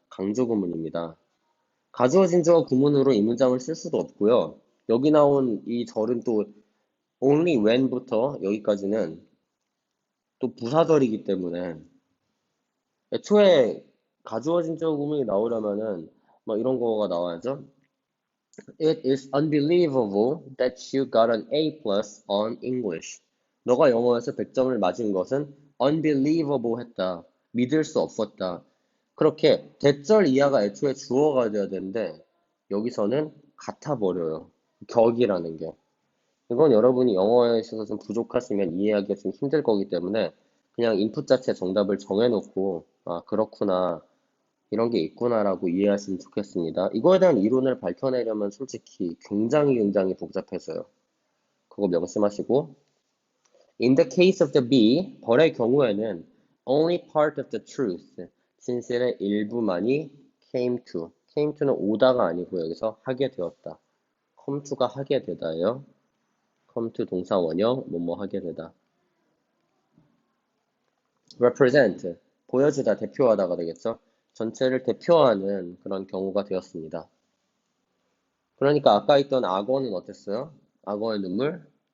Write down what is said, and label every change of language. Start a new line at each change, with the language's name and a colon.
Korean: 강조 구문입니다. 가주어진 주어 구문으로 이 문장을 쓸 수도 없고요. 여기 나온 이 절은 또 only when부터 여기까지는 또 부사절이기 때문에 애초에 가주어진 주어 구문이 나오려면은 뭐 이런 거가 나와야죠.
English: It is unbelievable that you got an A plus on English.
Korean: 너가 영어에서 100점을 맞은 것은 unbelievable 했다. 믿을 수 없었다. 그렇게 대절 이하가 애초에 주어가 돼야 되는데 여기서는 같아 버려요. 격이라는 게. 이건 여러분이 영어에 있어서 좀 부족하시면 이해하기가 좀 힘들 거기 때문에 그냥 인풋 자체 정답을 정해놓고 아 그렇구나 이런 게 있구나라고 이해하시면 좋겠습니다. 이거에 대한 이론을 밝혀내려면 솔직히 굉장히 복잡해서요. 그거 명심하시고
English: In the case of the B,
Korean: 벌의 경우에는
English: only part of the truth,
Korean: 진실의 일부만이 came to는 오다가 아니고 여기서 하게 되었다. come to가 하게 되다예요. come to 동사 원형, 뭐뭐 하게 되다. represent, 보여주다, 대표하다가 되겠죠. 전체를 대표하는 그런 경우가 되었습니다. 그러니까 아까 있던 악어는 어땠어요? 악어의 눈물?